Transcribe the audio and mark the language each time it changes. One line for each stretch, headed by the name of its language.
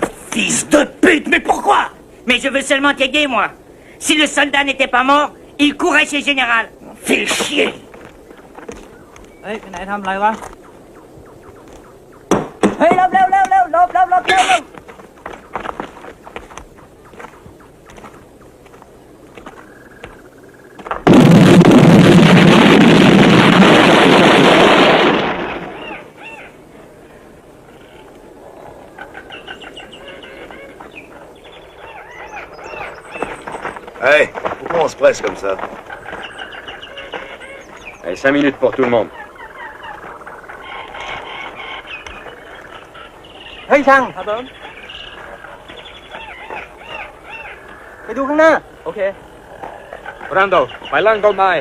French: Fils de pute, mais pourquoi? Mais je veux seulement t'aider, moi. Si le soldat n'était pas mort, il courait chez le général. Fais chier.
Thai: เฮ้ยไปไหนทำอะไรวะ เฮ้ยหลบเร็วเร็วเร็วหลบหลบหลบเร็วเร็ว
French: Hey, pourquoi on se presse comme ça? Allez, 5 minutes pour tout le monde.
Thai: เฮ้ยช่างครับผมไปดูข้างหน้า โอเค Brando, ไปล่างต้นไม้